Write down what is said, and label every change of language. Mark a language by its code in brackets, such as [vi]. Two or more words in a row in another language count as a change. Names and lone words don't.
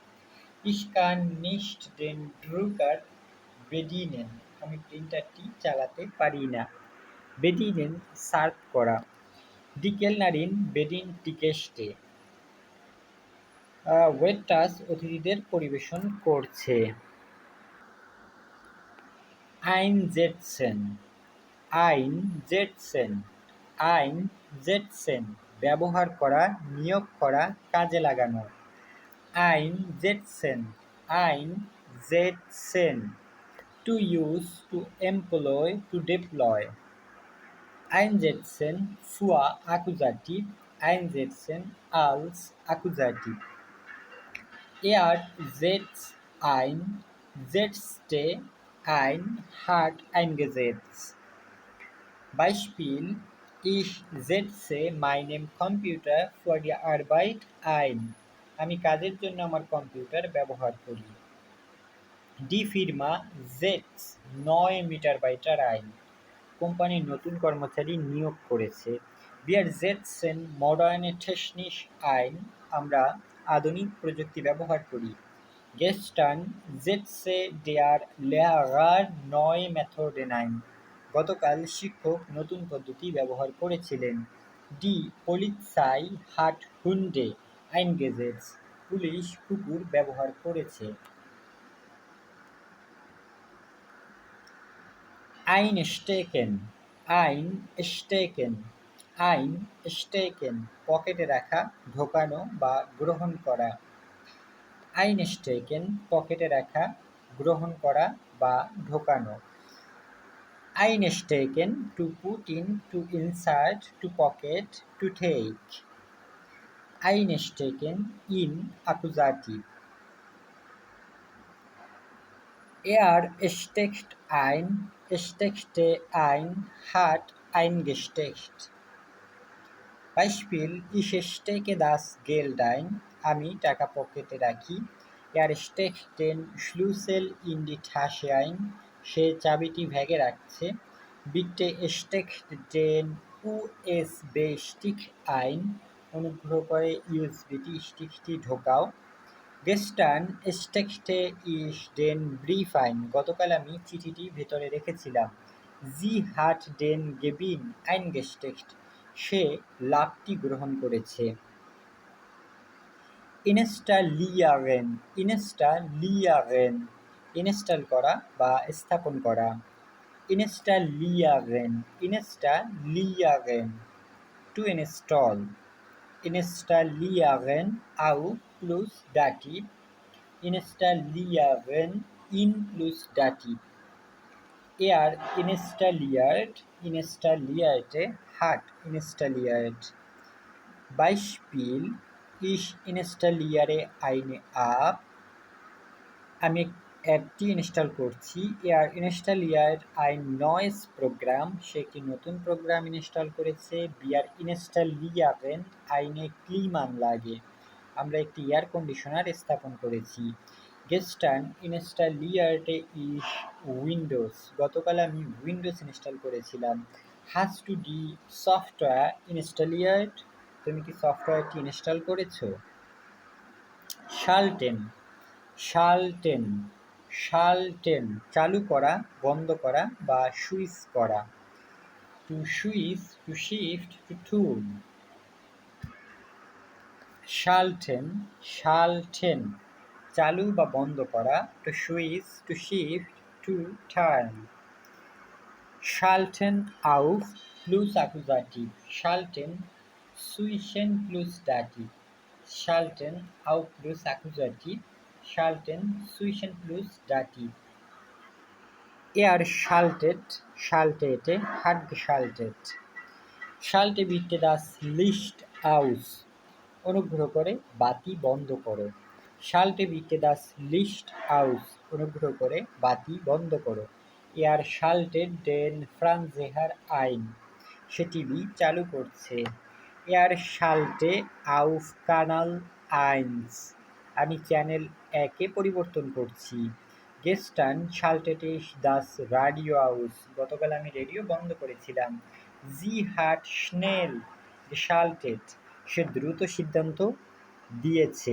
[de] Ich kann nicht den Drucker bedienen. [bn] আমি প্রিন্টারটি চালাতে পারি না। Bedienen সার্ভ করা। [de] Die Kellnerin bedient die Gäste. [bn] ওয়েটার্স অতিথিদের পরিবেশন করছে। [de] Einsetzen. Einsetzen. Einsetzen [bn] ব্যবহার করা, নিয়োগ করা, কাজে লাগানো। [de] Einsetzen. Einsetzen. [en] To use, to employ, to deploy. [de] Einsetzen vor Akkusativ. Einsetzen als Akkusativ. Er setzt ein, setzte ein, hat eingesetzt. Beispiel: Ich setze meinen Computer für die Arbeit ein. [bn] আমি কাজের জন্য আমার কম্পিউটার ব্যবহার করি। [de] Die Firma setzt neue Mitarbeiter ein. [bn] কোম্পানি নতুন কর্মচারী নিয়োগ করেছে। [de] Wir setzen moderne Technik ein. [bn] আমরা আধুনিক প্রযুক্তি ব্যবহার করি। [de] Gestern setzte der Lehrer neue Methoden ein. [bn] গতকাল শিক্ষক নতুন পদ্ধতি ব্যবহার করেছিলেন। [de] Die Polizei hat Hunde eingesetzt. [bn] পুলিশ কুকুর ব্যবহার করেছে। Einstecken. [de] Einstecken. Einstecken [bn] পকেটে রাখা, ঢোকানো বা গ্রহণ করা। Einstecken পকেটে রাখা, গ্রহণ করা বা ঢোকানো। [en] Einstecken to put in, to insert, to pocket, to take. [de] Einstecken in Akkusativ. Er steckt ein, steckte ein, hat eingesteckt. Beispiel: Ich stecke das Geld ein. [bn] আমি টাকা পকেটে রাখি। [de] Er steckt den Schlüssel in die Tasche ein. [bn] সে চাবিটি ব্যাগে রাখছে। [de] Bitte steckt den USB-Stick ein. [bn] অনুগ্রহ করে ইউএসবি স্টিকটি ঢোকাও। [de] Gestern steckte ich den Brief ein. [bn] গতকাল আমি চিঠিটি ভেতরে রেখেছিলাম। [de] Sie hat den Gewinn eingesteckt. [bn] সে লাভটি গ্রহণ করেছে। Installieren. [de] Installieren. [bn] ইনস্টল করা বা স্থাপন করা। [de] Installieren. Installieren. [en] To install. [de] Installieren auf plus Dativ. Installieren in plus Dativ. Er installierte, hat installiert. Beispiel: Ich installiere eine App. [bn] আমি অ্যাপটি ইনস্টল করছি। [de] Er installiert ein neues Programm. [bn] সে একটি নতুন প্রোগ্রাম ইনস্টল করেছে। [de] Wir installieren eine Klimaanlage. [bn] আমরা একটি এয়ার কন্ডিশনার স্থাপন করেছি। [de] Gestern installierte ich Windows. [bn] গতকাল আমি উইন্ডোজ ইনস্টল করেছিলাম। [de] Hast du die Software installiert? [bn] তুমি কি সফটওয়্যারটি ইনস্টল করেছো? [de] Schalten. Schalten. Schalten [bn] চালু করা, বন্ধ করা বা সুইচ করা। [en] To switch, to shift, to turn. [de] Schalten. Schalten [bn] চালু বা বন্ধ করা। [en] To switch, to shift, to turn. [de] Schalten auf plus Akkusativ. Schalten switchen plus Dativ. Schalten auf plus Akkusativ. Schalten switchen plus Dativ. Er schaltete, hat geschaltet. Schalte bitte das Licht aus. [bn] অনুগ্রহ করে বাতি বন্ধ করো। [de] Schalte bitte das Licht aus. [bn] অনুগ্রহ করে বাতি বন্ধ করো। [de] Er schaltet den Fernseher ein. [bn] সে টিভি চালু করছে। [de] Er schalte auf Kanal 1. [bn] আমি চ্যানেল 1-এ পরিবর্তন করছি। [de] Gestern schaltete ich das Radio aus, [bn] গতকাল আমি রেডিও বন্ধ করেছিলাম। [de] Sie hat schnell geschaltet, [bn] সে দ্রুত সিদ্ধান্ত দিয়েছে।